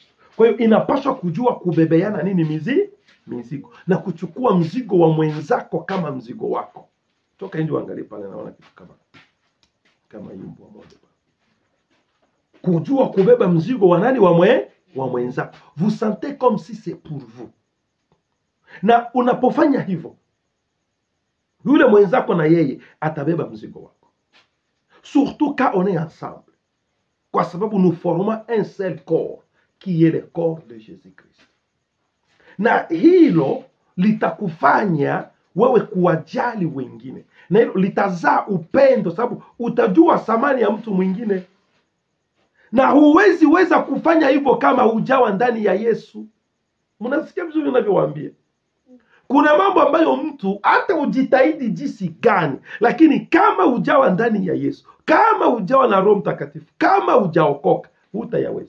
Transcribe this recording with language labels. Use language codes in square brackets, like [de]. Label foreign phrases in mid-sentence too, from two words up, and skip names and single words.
[sw] Kwa hiyo inapaswa kujua kubebeana nini mizigo na kuchukua mzigo wa mwenzako kama mzigo wako. Toka nje uangalie pale naona kitu kama yumbo moja. Kujua kubeba mzigo wa nani? Wa mwenzako. [fr] Vous sentez comme si c'est pour vous. [sw] Na unapofanya hivyo, yule mwenzako na yeye atabeba mzigo wako. [fr] Surtout quand on est ensemble. [sw] Kwa sababu [fr] nous formons un seul corps qui est le corps de Jésus-Christ. [sw] Na hilo litakufanya wewe kuwajali wengine. Na hilo litazaa upendo, sababu utajua thamani ya mtu mwingine. Na huwezi weza kufanya hivyo kama hujawa ndani ya Yesu. Mnasikia vizuri ninavyowaambia? Kuna mambo ambayo mtu hata ujitahidi jinsi gani, lakini kama hujawa ndani ya Yesu, kama hujawa na Roho Mtakatifu, kama hujaokoka, hutayaweza.